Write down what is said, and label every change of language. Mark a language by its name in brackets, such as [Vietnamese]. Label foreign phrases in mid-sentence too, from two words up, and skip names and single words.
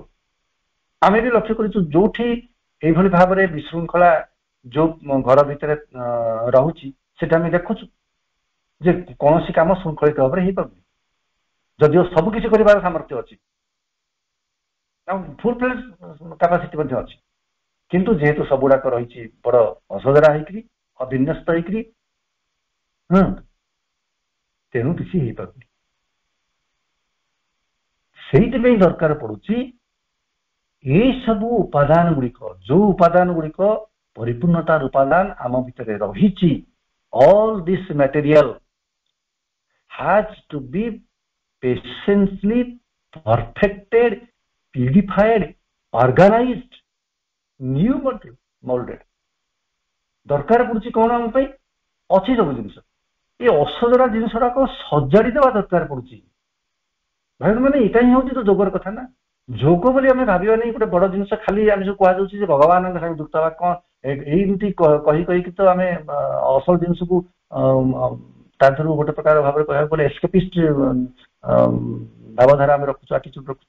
[Odia] ଆମେ ବି ଲକ୍ଷ୍ୟ କରିଛୁ ଯୋଉଠି ଏଇଭଳି ଭାବରେ ବିଶୃଙ୍ଖଳା ଯୋଉ ଘର ଭିତରେ ରହୁଛି, ସେଟା ଆମେ ଦେଖୁଛୁ ଯେ କୌଣସି କାମ ଶୃଙ୍ଖଳିତ ଭାବରେ ହେଇପାରୁନି, ଯଦିଓ ସବୁ କିଛି କରିବାର ସାମର୍ଥ୍ୟ ଅଛି, [English] full fledge capacity [Odia] ମଧ୍ୟ ଅଛି, କିନ୍ତୁ ଯେହେତୁ ସବୁଗୁଡାକ ରହିଛି ବଡ ଅସଜରା ହେଇକିରି ଅବିନ୍ୟସ୍ତ ହେଇକିରି, ତେଣୁ କିଛି ହେଇପାରୁନି। ସେଇଥିପାଇଁ ଦରକାର ପଡୁଛି ଏଇ ସବୁ ଉପାଦାନ ଗୁଡିକ, ଯୋଉ ଉପାଦାନ ଗୁଡିକ ପରିପୂର୍ଣ୍ଣତାର ଉପାଦାନ ଆମ ଭିତରେ ରହିଛି, [English] all this material has to be patiently perfected, purified, organized, new molded। [Odia] ଦରକାର ପଡୁଛି କଣ ଆମ ପାଇଁ? ଅଛି ସବୁ ଜିନିଷ, ଏ ଅସଜଡ଼ା ଜିନିଷ ଗୁଡାକ ସଜାଡି ଦେବା ଦରକାର ପଡୁଛି। ଭାଇ ମାନେ ଏଇଟା ହିଁ ହଉଛି ତ ଯୋଗର କଥା ନା। ଯୋଗ ବୋଲି ଆମେ ଭାବିବାନି ଗୋଟେ ବଡ ଜିନିଷ, ଖାଲି ଆମେ ଯୋଉ କୁହାଯାଉଛି ଯେ ଭଗବାନଙ୍କ ସାଙ୍ଗେ ଯୁକ୍ତ ହେବା, କଣ ଏମିତି କହି କହିକି ତ ଆମେ ଅସଲ ଜିନିଷକୁ ତା ଥିରୁ ଗୋଟେ ପ୍ରକାର ଭାବରେ କହିବାକୁ ଗଲେ ଏସ୍କେପିଷ୍ଟ ଭାବଧାରା ଆମେ ରଖୁଛୁ, ଆଟିଚ୍ୟୁଡ ରଖୁଛୁ।